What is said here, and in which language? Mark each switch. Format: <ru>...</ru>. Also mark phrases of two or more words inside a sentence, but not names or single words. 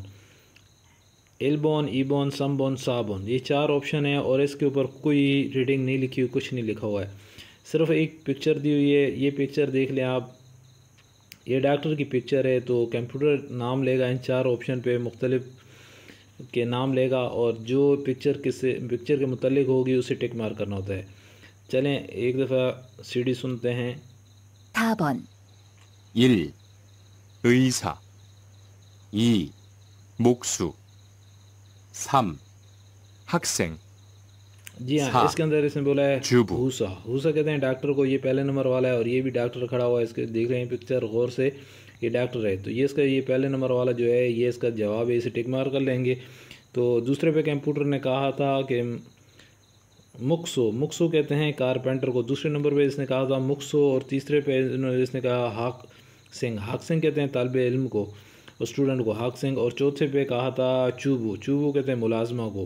<ko>일번, 이번, 삼번, 사번,</ko> <ur>یہ 4 آپشن ہے اور اس کے اوپر کوئی ریڈنگ نہیں لکھی ہوئی، کچھ نہیں لکھا ہوا ہے، صرف ایک پکچر دی ہوئی ہے. یہ پکچر دیکھ لیں آپ، یہ ڈاکٹر کی پکچر ہے. تو کمپیوٹر نام لے گا ان 4 آپشن پے مختلف کے نام لے گا اور جو پکچر کے متعلق ہوگی اسے ٹک مار کرنا ہوتا ہے. چلیں ایک دفعہ سی ڈی سنتے ہیں.</ur> <ko>4번, 1, 의사, 2, 목수, 3, 학생,</ko> <ur>جی ہاں، اس کے اندر اس نے بولا ہے जुबू। ہوسا کہتے ہیں ڈاکٹر کو، یہ پہلے نمبر والا ہے اور یہ بھی ڈاکٹر کھڑا ہوا ہے، اس کے دیکھ رہے ہیں پکچر غور سے، یہ ڈاکٹر ہے. تو یہ اس کا یہ پہلے نمبر والا جو ہے یہ اس کا جواب ہے، اسے ٹک مار کر لیں گے. تو دوسرے پے کمپیوٹر نے کہا تھا کہ مکسو کہتے ہیں کارپینٹر کو، دوسرے نمبر پے اس نے کہا تھا مکسو اور تیسرے پے اس نے کہا ہاک سنگھ کہتے ہیں طالب علم کو اور اسٹوڈنٹ کو ہاک سنگھ، اور چوتھے پے کہا تھا چوبو کہتے ہیں ملازمہ کو.</ur>